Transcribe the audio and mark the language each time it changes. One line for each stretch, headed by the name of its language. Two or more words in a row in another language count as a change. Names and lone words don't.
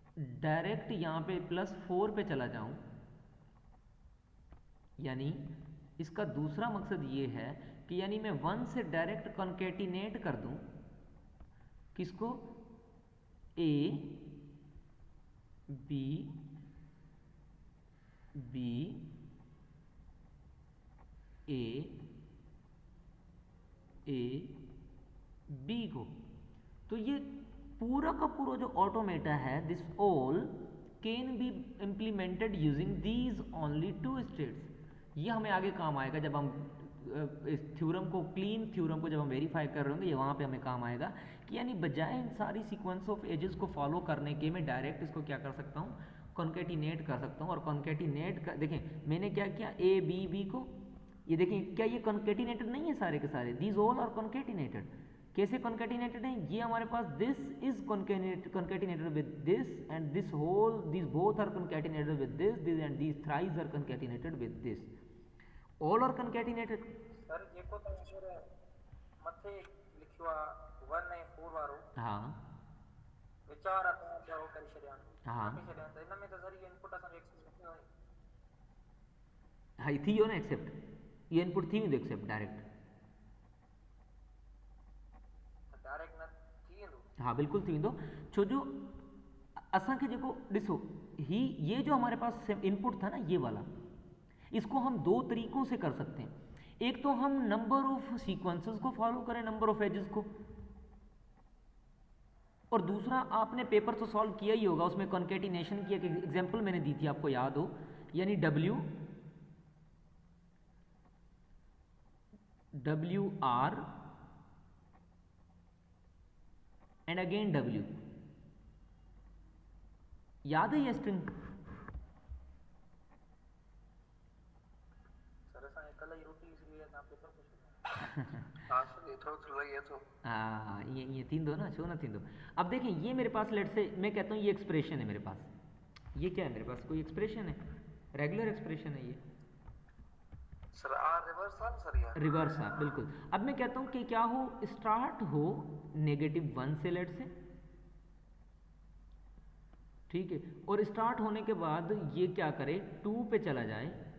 Urdu: ڈائریکٹ یہاں پہ +4 پہ چلا جاؤں، یعنی اس کا دوسرا مقصد یہ ہے کہ یعنی میں 1 سے
English: direct concatenate
Urdu: کر دوں کس کو، اے بی بی اے بی کو. تو یہ پورا کا پورا جو آٹومیٹا ہے,
English: this all can be implemented using these only 2 states.
Urdu: یہ ہمیں آگے کام آئے گا جب ہم اس تھیورم کو، کلین تھیورم کو جب ہم ویریفائی کر رہے ہوں گے، یہ وہاں پہ ہمیں کام آئے گا کہ یعنی بجائے ان ساری
English: sequence of edges
Urdu: کو فالو کرنے کے میں ڈائریکٹ اس کو کیا کر سکتا ہوں، کانکیٹینیٹ کر سکتا ہوں. اور کانکیٹینیٹ کر، دیکھیں میں نے کیا کیا، اے بی بی کو، یہ دیکھیں کیا یہ کانکیٹینیٹڈ نہیں ہے سارے کے سارے,
English: these all are concatenated.
Urdu: کیسے کانکیٹینیٹڈ ہے، یہ ہمارے پاس
English: this is concatenated with this and this whole, this both are concatenated with this and these thrice are concatenated with this, all are concatenated.
Sindhi: सर जेको तव्हां सर मथे लिखियो आहे 1 ऐं 4 वारो, हाँ वीचार आहे तव्हां चओ करे छॾिया हाँ छॾिया, त इन में त सर इहो इनपुट असांजो एक्सेस न थियो आहे। हाँ थी वियो न एक्सेप्ट, ये इनपुट थी वेंदो
English: एक्सेप्ट डायरेक्ट।
Sindhi: डायरेक्ट न थी वेंदो। हाँ बिल्कुलु थी वेंदो, छो जो असांखे जेको ॾिसो ही
Urdu: یہ جو ہمارے پاس ان پٹ تھا نا یہ والا، اس کو ہم 2 طریقوں سے کر سکتے ہیں. ایک تو ہم
English: number of sequences
Urdu: کو فالو کریں,
English: number of edges
Urdu: کو، اور دوسرا آپ نے پیپر تو سالو کیا ہی ہوگا، اس میں کانکیٹینیشن کی ایک ایگزامپل میں نے دی تھی، آپ کو یاد ہو، یعنی
English: W R and again W,
Urdu: یاد ہے یہ سٹرنگ?
Sindhi: सर असांखे कल्ह ई रोटी विसरी वई आहे, तव्हां पेपर पुछो।
Urdu: ہاں سر یہ تھوڑا لگے تو
Sindhi: हाँ ये थींदो ना, छो न थींदो।
Urdu: اب دیکھیں یہ میرے پاس,
English: let's say
Urdu: میں کہتا ہوں یہ ایکسپریشن ہے میرے پاس، یہ کیا ہے میرے پاس، کوئی ایکسپریشن ہے,
English: regular expression
Urdu: ہے یہ, سر
English: R reverse
Urdu: ہے سر یہ ریورس ہے بالکل. اب میں کہتا ہوں کہ کیا ہو، سٹارٹ ہو -1 سے,
English: let's say,
Urdu: ٹھیک ہے، اور سٹارٹ ہونے کے بعد یہ کیا کرے، 2 پہ چلا جائے,